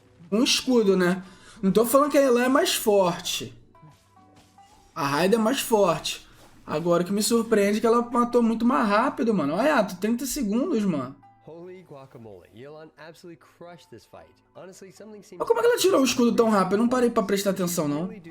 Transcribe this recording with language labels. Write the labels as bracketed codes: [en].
[pt] Um escudo, né? Não tô falando que a Yelan é mais forte. A Raiden é mais forte. Agora o que me surpreende é que ela matou muito mais rápido, mano. Olha, 30 segundos, mano. [en] Holy guacamole, Yelan absolutely crushed this fight. Honestly, something seems. [pt] Mas como é que ela tirou o escudo tão rápido? Eu não parei pra prestar atenção, não.